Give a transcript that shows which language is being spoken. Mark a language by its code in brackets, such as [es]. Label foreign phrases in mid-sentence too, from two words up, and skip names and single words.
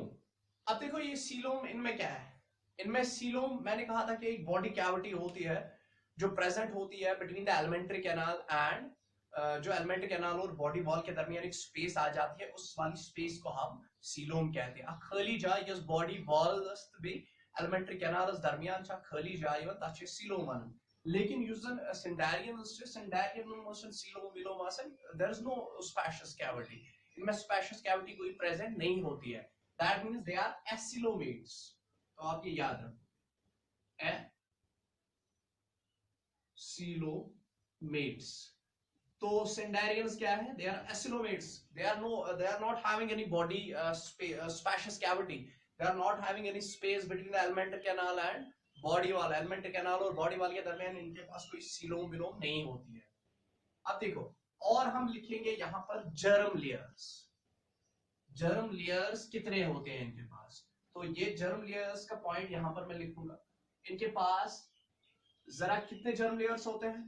[hi] अब देखो ये सीलोम, इनमें क्या है? इनमें सीलोम मैंने कहा था कि एक [en] body cavity [hi] होती है जो प्रेजेंट होती है [en] between the alimentary canal and [hi] जो [en] alimentary canal [hi] और [en] body wall [hi] के दरमियान एक स्पेस आ जाती है, उस वाली स्पेस को हम सीलोम कहते हैं। [ks] खाली जाय यस [en] body wall [ks] भी [en] alimentary canal [ks] दरमियान खाली जाय तथ सीलोम वन। [hi] लेकिन [ks] युस जन [hi] सिंडेरियन सीलोम विलोम [en] there is no spacious cavity, [hi] इनमें [en] spacious cavity [hi] कोई प्रेजेंट नहीं होती है। [en] that means they are acoelomates. [hi] तो आप ये याद रखें, एसिलोमेट्स। तो सिंडेरियंस क्या है? [en] they are acoelomates, they are not having any body spacious cavity, they are not having any space between the alimentary canal and body wall. alimentary canal [hi] और [en] body wall [hi] के दरमियान इनके पास कोई सीलोम विलोम नहीं होती है। अब देखो, और हम लिखेंगे यहां पर [en] germ layers. germ layers [hi] कितने होते हैं इनके पास? तो ये [en] germ layers [hi] का पॉइंट यहां पर मैं लिखूंगा। इनके पास जरा कितने [en] germ layers [hi] होते हैं?